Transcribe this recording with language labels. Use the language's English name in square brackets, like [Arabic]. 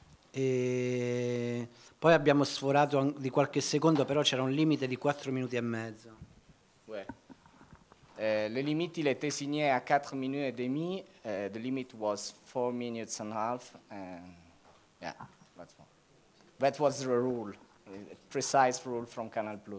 [Italian] E poi abbiamo sforato di qualche secondo, però c'era un limite di 4 minuti e mezzo. [French] Ouais. Le limite, il était signé à 4 minutes et demie. [English] The limit was 4 minutes and a half. And yeah, that was the rule, a precise rule from Canal+.